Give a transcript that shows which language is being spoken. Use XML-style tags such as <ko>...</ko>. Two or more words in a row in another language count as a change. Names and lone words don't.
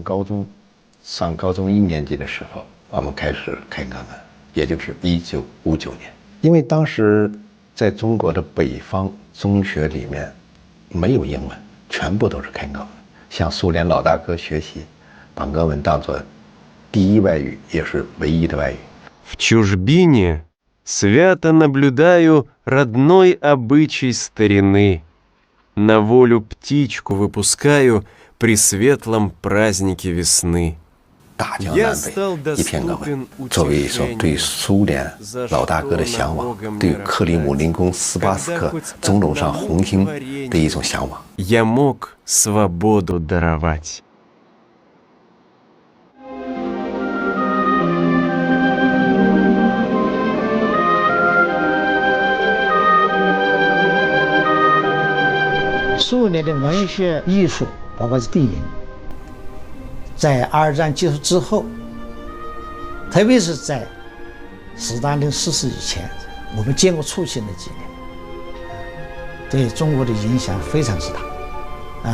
<zh>上高中1年级的时候，我们开始开俄文，也就是1959年。因为当时在中国的北方中学里面没有英文，全部都是开俄文，向苏联老大哥学习，把俄文当作第一外语，也是唯一的外语。</zh> <ru>В чужбине свято наблюдаю родной обычай старины. На волю птичку выпускаю при светлом празднике весны.</ru> <zh>大江南北一片俄文，作为一种对苏联老大哥的向往，对克里姆林宫斯巴斯克钟楼上红星的一种向往。</zh> <ru>Я мог свободу даровать.</ru> <zh>苏联的文学艺术，包括是电影，在二战结束之后，特别是在斯大林逝世以前，我们见过初期的几年，对中国的影响非常之大。</zh>